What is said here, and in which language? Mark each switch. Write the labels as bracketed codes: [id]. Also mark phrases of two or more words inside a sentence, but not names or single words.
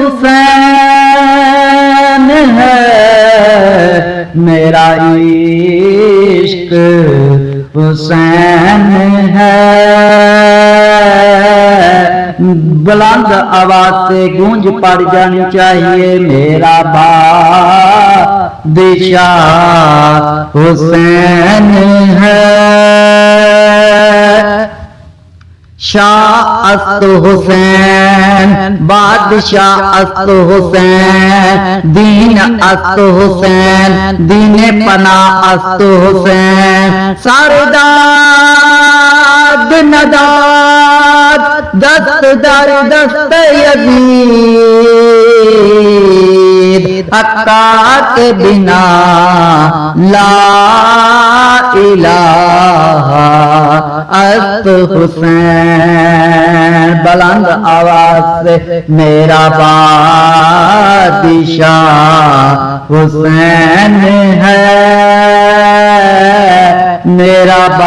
[ur] حسین ہے، میرا عشق حسین ہے، بلند آواز سے گونج پڑ جانی چاہیے، میرا بادشاہ حسین ہے، [fa] شاہ است حسین، بادشاہ است حسین، دین است حسین، دین پناہ است حسین، سرداد نداد دست در دست یزید، حقا کے بنا لا الہ است حسین، [ur] بلند آواز سے میرا بادشاہ حسین ہے، میرا